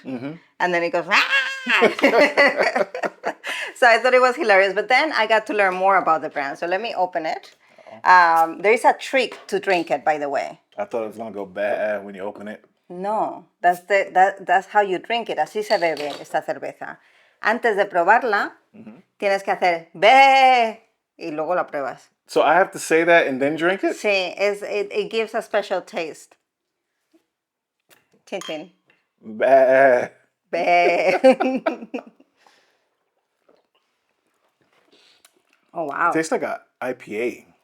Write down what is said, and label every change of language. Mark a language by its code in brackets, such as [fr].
[en] And then it goes, ah! So I thought it was hilarious. But then I got to learn more about the brand. So let me open it. There is a trick to drink it, by the way. I thought it was going to go bad when you open it. No, that's how you drink it. [es] Así se bebe esta cerveza. Antes de probarla, tienes que hacer be y luego la pruebas. [en] So I have to say that and then drink it? Sí, it gives a special taste. Chin chin. Bad. Be. Oh, wow. Tastes like an IPA.